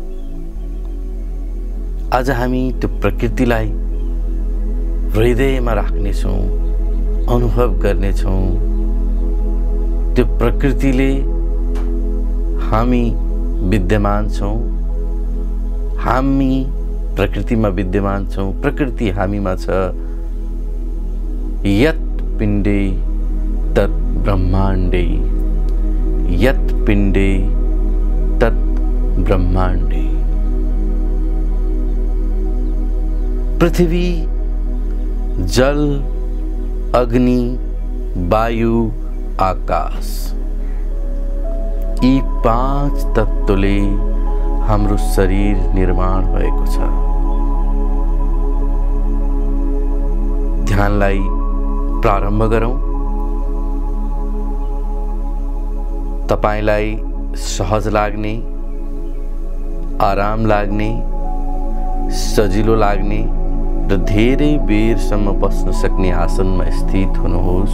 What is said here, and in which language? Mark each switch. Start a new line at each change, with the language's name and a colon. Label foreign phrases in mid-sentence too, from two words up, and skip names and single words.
Nepali: आज हामी त्यो प्रकृतिलाई हृदयमा राख्नेछौं, अनुभव गर्नेछौं। त्यो प्रकृतिले हामी विद्यमान छौं, हामी प्रकृतिमा विद्यमान छौं, प्रकृति हामीमा छ।
Sanskrit: यत् पिण्डे तत् ब्रह्माण्डे, यत् पिण्डे तत् ब्रह्माण्डे।
Nepali: पृथ्वी, जल, अग्नि, वायु, आकाश, यी 5 तत्त्वले हाम्रो शरीर निर्माण भएको छ। ध्यानलाई प्रारम्भ गरौं। तपाईलाई सहज लाग्ने, आराम लाग्ने, सजिलो लाग्ने र धेरै बेरसम्म बस्न सक्ने आसनमा स्थित हुनुहोस्।